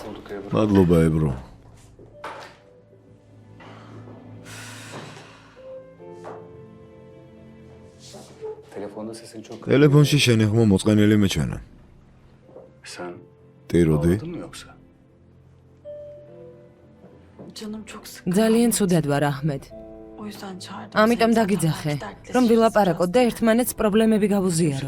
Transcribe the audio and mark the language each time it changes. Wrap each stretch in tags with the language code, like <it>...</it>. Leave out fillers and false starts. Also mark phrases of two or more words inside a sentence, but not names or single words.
<ka>მადლობა ებრო.</ka> <tr>Telefonda sesin çok...</tr> <ka>ტელეფონში შენი ხმა მოწყენილი მეჩვენა.</ka> <tr>Sen</tr> <ka>ტიროდი.</ka> <tr>ağladın mı yoksa? Canım çok sıkkın.</tr> <ka>ძალიან ცუდად ვარ აჰმედ.</ka> <tr>O yüzden çağırdım.</tr> <ka>ამიტომ</ka> <tr>seni.</tr> <ka>დაგიძახე,</ka> <tr>Zaten belki</tr> <ka>რომ</ka> <tr>dertleşiriz</tr> <ka>ვილაპარაკოთ და</ka> <tr>biraz.</tr> <ka>ერთმანეთს პრობლემები გავუზიაროთ.</ka>